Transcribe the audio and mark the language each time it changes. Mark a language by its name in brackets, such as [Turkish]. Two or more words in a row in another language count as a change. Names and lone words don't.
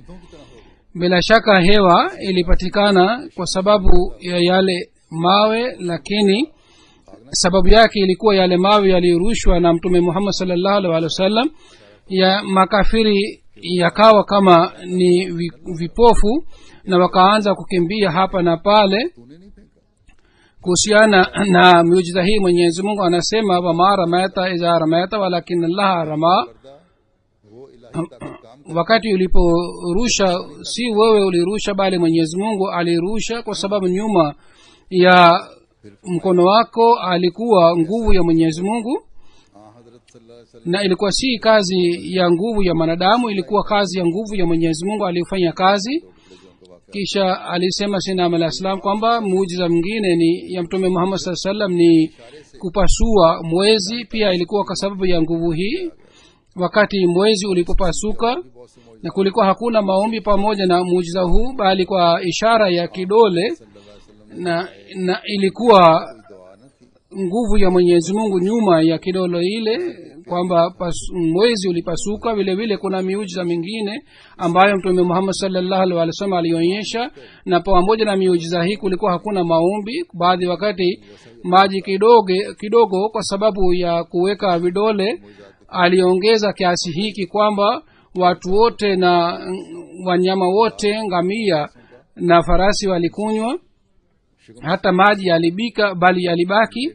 [Swahili] Bila shaka hewa ilipatikana kwa sababu ya yale mawe, lakini sababu yake ilikuwa yale mawe yaliyorushwa na mtume Muhammad [Arabic] صلى الله عليه وسلم. [Swahili] Ya makafiri yakawa kama ni vipofu na wakaanza kukimbia hapa na pale. Kuhusiana na miujiza hii Mwenyezi Mungu anasema, [Arabic] وما رميت إذ رميت ولكن الله رمى, [Swahili] wakati uliporusha si wewe ulirusha bali Mwenyezi Mungu alirusha, kwa sababu nyuma ya mkono wako alikuwa nguvu ya Mwenyezi Mungu. [Arabic] हजरत صلى الله عليه وسلم [Swahili] na ilikuwa si kazi ya nguvu ya mwanadamu, ilikuwa kazi ya nguvu ya Mwenyezi Mungu aliyofanya kazi. [Urdu] جو ان کا واقعہ [Swahili] kisha alisema Sayyidina [Arabic] عليه السلام [Swahili] kwamba muujiza mwingine ni ya mtume Muhammad [Arabic] صلى الله عليه وسلم [Swahili] ni kupasua mwezi, pia ilikuwa kwa sababu ya nguvu hii. Wakati mwezi ulipopasuka [Urdu] بہت سے موجود [Swahili] na kulikuwa hakuna maombi pamoja na muujiza huu, bali kwa ishara ya kidole [Arabic] صلى الله عليه وسلم [Swahili] na ilikuwa [Urdu] دعا نہ تھی [Swahili] nguvu ya Mwenyezi Mungu nyuma ya kidole ile, kwamba mwezi ulipasuka. vile vile kuna miujiza mingine ambayo mtume Muhammad [Arabic] صلى الله عليه وسلم [Swahili] alionyesha, na pamoja na miujiza hii kulikuwa hakuna maombi. Baadhi wakati maji kidogo kwa sababu ya kuweka vidole aliongeza kiasi hiki kwamba watu wote na wanyama wote, ngamia na farasi walikunywa, hata maji yalibika bali yalibaki.